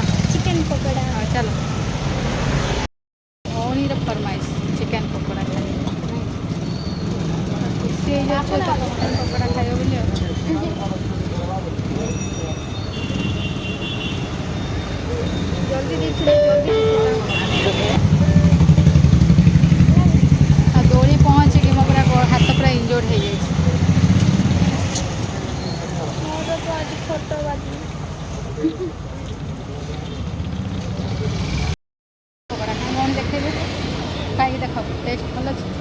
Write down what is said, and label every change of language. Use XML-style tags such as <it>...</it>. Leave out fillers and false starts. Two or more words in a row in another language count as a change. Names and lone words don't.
<hi>चिकन पकोड़ा</hi> <or>ହଁ ଚାଲ ଭଉଣୀର ଫରମାଇଶ ଚିକେନ୍ ପକୋଡ଼ା ଖାଇବ ଖୁସି ହେଇଯାଉଛ ତ ଚିକେନ୍ ପକୋଡ଼ା ଖାଇବ ବୋଲି ଆଉ</or> <hi>जल्दी देखिए जल्दी</hi> <or>ଆଉ ଦୋଳି ପହଞ୍ଚିକି ମୋ ପୁରା ହାତ ପୁରା ଇଞ୍ଜୋର୍ଡ ହେଇଯାଇଛି</or> <hi>मोर तो आज फोटो बाजी</hi> <or>ପକୋଡ଼ା ଖାଇ କ'ଣ ଦେଖେଇବେ ଖାଇକି ଦେଖ ଟେଷ୍ଟ ଭଲ ଅଛି</or>